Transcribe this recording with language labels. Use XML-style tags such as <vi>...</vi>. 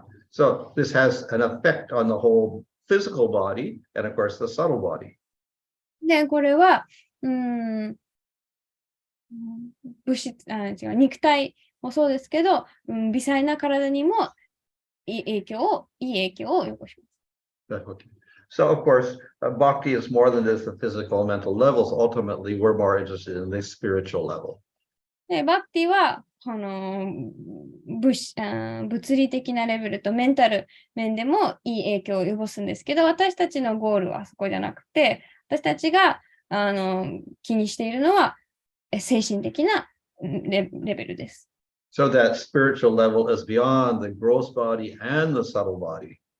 <en>So this has an effect on the whole physical body and, of course, the subtle body.</en> <ja>で、これは、肉体もそうですけど、微細な体にもいい影響を及ぼします。</ja> <en>So, of course, bhakti is more than just the physical and mental levels. Ultimately, we're more interested in the spiritual level.</en> <ja>で、バクティは、物理的なレベルとメンタル面でもいい影響を及ぼすんですけど、私たちのゴールはそこじゃなくて、私たちが気にしているのは精神的なレベルです。</ja> <en>So that spiritual level is beyond the gross body and the subtle body.</en>